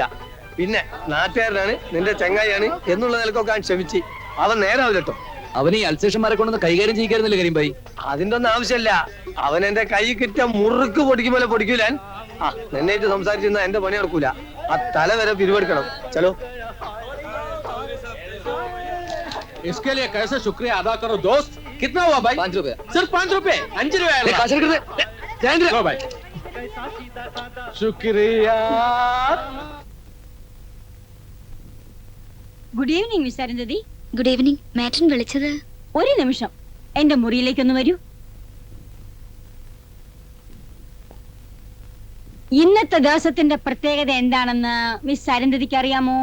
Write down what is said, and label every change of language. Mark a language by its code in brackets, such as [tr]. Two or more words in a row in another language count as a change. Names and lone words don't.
[ml] പിന്നെ നാട്ടുകാരനാണ്, നിന്റെ ചങ്ങായിയാണ് എന്നുള്ള നിലക്കൊക്കെ ക്ഷമിച്ച്. അവൻ നേരാവില്ല കേട്ടോ. അവന് ഈ അൽസേഷന്മാരെ കൊണ്ടൊന്ന് കൈകാര്യം ചെയ്യിക്കായിരുന്നില്ല കരിമ്പായി? അതിന്റെ ഒന്നും ആവശ്യമില്ല. അവൻ എന്റെ കൈ കിട്ടിയ മുറുക്ക് പൊടിക്കുമ്പോൾ പൊടിക്കൂലാൻ. നിന്നായിട്ട് സംസാരിച്ചിരുന്ന എന്റെ പണി നടക്കൂല. ആ തല വരെ പിരിവെടുക്കണം. ചലോ. [hi] इसके लिए कैसे शुक्रिया अदा करो दोस्त? कितना हुआ भाई? 5 रुपया. सिर्फ 5 रुपए? 5 रुपया भाई. शुक्रिया. [en] Good evening [ml] മിസ് അരുന്ധതി. [en] Good evening. [ml] മാറ്റൻ വിളിച്ചത്? ഒരു നിമിഷം എന്റെ മുറിയിലേക്കൊന്ന് വരൂ. ഇന്നത്തെ ദിവസത്തിന്റെ പ്രത്യേകത എന്താണെന്ന് മിസ് അരുന്ധതിക്ക് അറിയാമോ?